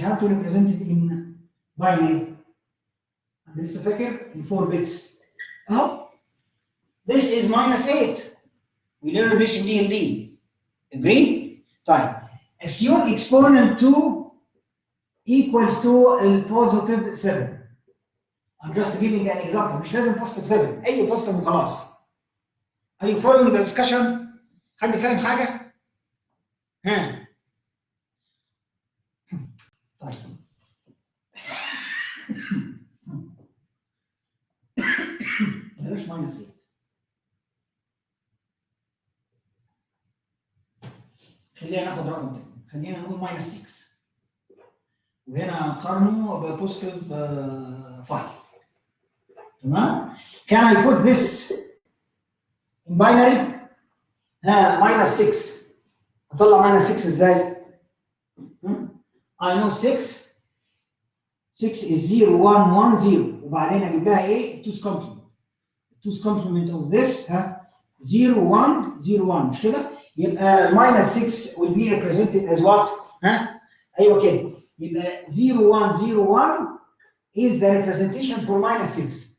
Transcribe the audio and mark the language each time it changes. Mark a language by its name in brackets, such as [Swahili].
[English] How to represent it in binary? [Arabic] لسه فاكر؟ [English] in 4 bits. أهو. This is -8. We learned this in DLD. Agree? طيب. Assume exponent 2 equals to positive 7. I'm just giving an example. [Arabic] مش لازم positive 7. أي positive وخلاص. [English] Are you following the discussion? [Arabic] حد فاهم حاجة؟ ها؟ طيب. بلاش -8. خلينا ناخد رقم تاني. خلينا نقول -6. وهنا قارنه ببوزيتيف 5. [English] تمام؟ Can I put this in binary؟ -6. [Arabic] أطلع -6 إزاي؟ [English] I know 6 is 0 1 1 0 [Arabic] وبعدين أجيب لها إيه؟ [English] 2's complement. 2's complement of this 0 1 0 1 [Arabic] مش كده؟ [English] يبقى -6 will be represented as what؟ [Arabic] أيوه كده. [English] يبقى 0 1 0 1 is the representation for -6.